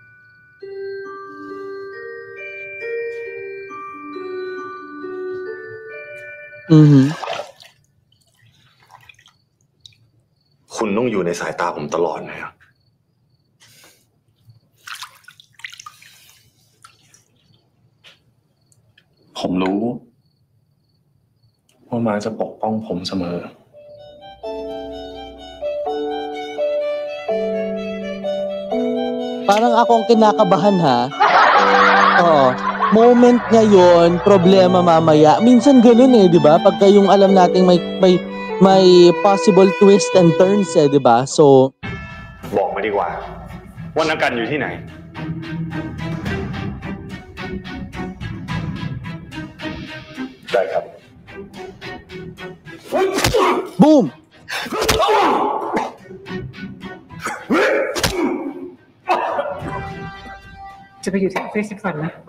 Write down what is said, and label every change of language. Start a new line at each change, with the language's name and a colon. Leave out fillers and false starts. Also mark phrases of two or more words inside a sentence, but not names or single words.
Thai: คุณต้องอยู่ในสายตาผมตลอดนะ ผมรู้ว่ามาจะปกป้องผมเสมอ
Filipino: Parang akong kinakabahan ha. Oo. Moment ngayon, problema mamaya. Minsan ganun di ba? Pagka yung alam nating may
English: possible twist and turns
Filipino: di ba? So,
Thai: บอกมาดีกว่าว่านักการอยู่ที่ไหนได้ครับ
English: Boom!
Thai: จะไปอยู่ที่ออฟฟิศก่อนนะ